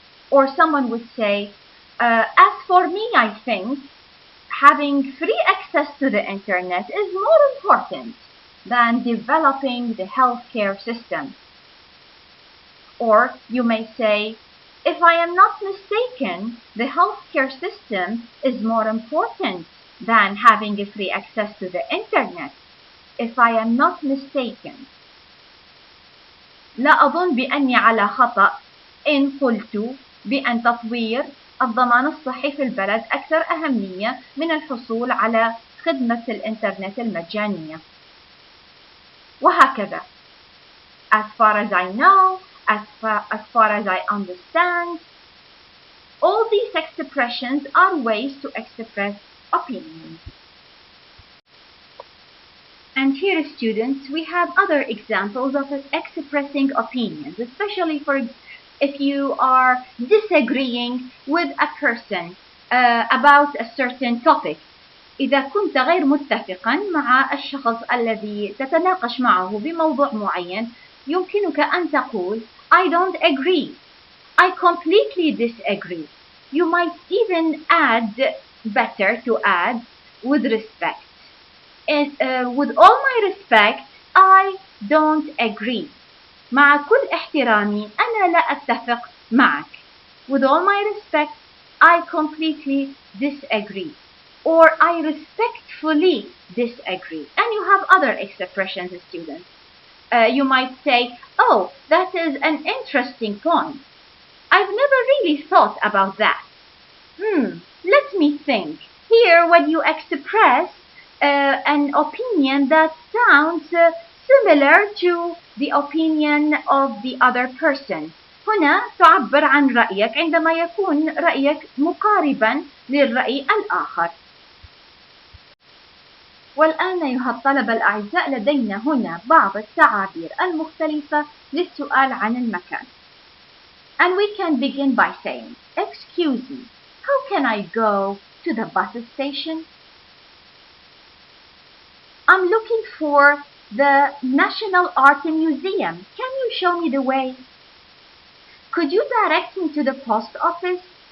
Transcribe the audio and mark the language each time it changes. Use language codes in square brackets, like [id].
[en] Or someone would say, as for me, I think having free access to the internet is more important than developing the healthcare system. Or you may say, if I am not mistaken, the healthcare system is more important than having a free access to the internet. If I am not mistaken. [ar] لا أظن بأني على خطأ إن قلت بأن تطوير الضمان الصحي في البلد أكثر أهمية من الحصول على خدمة الإنترنت المجانية. وهكذا. [en] As far as I know, as far as I understand, all these expressions are ways to express opinions. And here, students, we have other examples of expressing opinions, especially if you are disagreeing with a person about a certain topic. [ar] إذا كنت غير متفقا مع الشخص الذي تتناقش معه بموضوع معين، يمكنك أن تقول [en] I don't agree. I completely disagree. You might even add, better to add, with respect. With all my respect, I don't agree. [ar] مع كل احترامي أنا لا أتفق معك. [en] With all my respect, I completely disagree. Or I respectfully disagree. And you have other expressions, students. You might say, oh, that is an interesting point. I've never really thought about that. Let me think. Here, when you express an opinion that sounds similar to the opinion of the other person. [ar] هنا تعبر عن رأيك عندما يكون رأيك مقاربا للرأي الآخر. والآن أيها الطلبة الأعزاء لدينا هنا بعض التعابير المختلفة للسؤال عن المكان. [en] And we can begin by saying, excuse me, how can I go to the bus station? I'm looking for the National Art Museum. Can you show me the way? Could you direct me to the post office?